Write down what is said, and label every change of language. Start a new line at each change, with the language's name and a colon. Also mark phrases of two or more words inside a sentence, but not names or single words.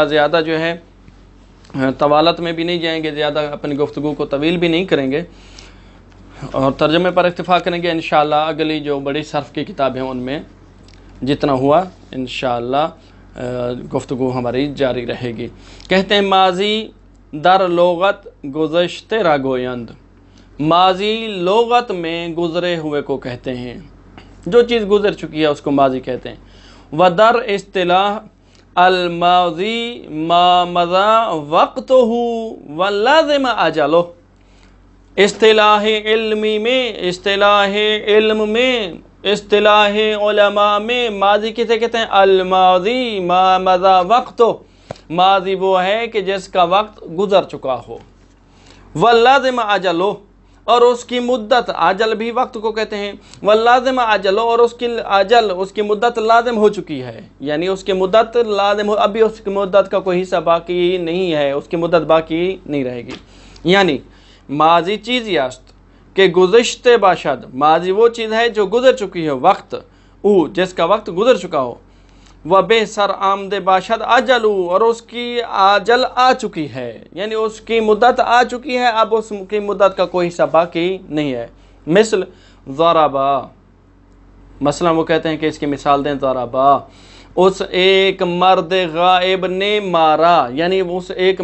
Urdu: زیادہ جو ہے طوالت میں بھی نہیں جائیں گے، زیادہ اپنی گفتگو کو طویل بھی نہیں کریں گے، اور ترجمے پر اکتفا کریں گے انشاءاللہ۔ اگلی جو بڑی صرف کی کتاب ہیں ان میں جتنا ہوا انشاءاللہ گفتگو ہماری جاری رہے گی۔ کہتے ہیں
Persian: ماضی در لغت گذشتے را گویند،
Urdu: ماضی لغت میں گزرے ہوئے کو کہتے ہیں، جو چیز گزر چکی ہے اس کو ماضی کہتے ہیں۔
Persian: و در اصطلاح
Arabic: الماضی ما مضى وقته واللازم اجلہ۔
Urdu: اصطلاح علم میں اصطلاح علماء میں ماضی کسے کہتے ہیں؟
Arabic: الماضی ما مضى وقتہ،
Urdu: ماضی وہ ہے کہ جس کا وقت گزر چکا ہو،
Arabic: واللازم اجلہ،
Urdu: اور اس کی مدت، اجل بھی وقت کو کہتے ہیں،
Arabic: واللازم اجلہ،
Urdu: اور اس کی اجل، اس کی مدت لازم ہو چکی ہے، یعنی اس کی مدت لازم ہو، ابھی اس کی مدت کا کوئی حصہ باقی نہیں ہے، اس کی مدت باقی نہیں رہے گی۔
Persian: یعنی ماضی چیزی است کہ گزشتے باشد،
Urdu: ماضی وہ چیز ہے جو گزر چکی ہے، وقت او جس کا وقت گزر چکا ہو،
Persian: و بے سر آمد باشد اجلو،
Urdu: اور اس کی اجل آ چکی ہے، یعنی اس کی مدت آ چکی ہے، اب اس کی مدت کا کوئی حصہ باقی نہیں ہے۔ مثل ضربا، مثلا وہ کہتے ہیں کہ اس کی مثال دیں، ضربا اس ایک مرد غائب نے مارا، یعنی اس ایک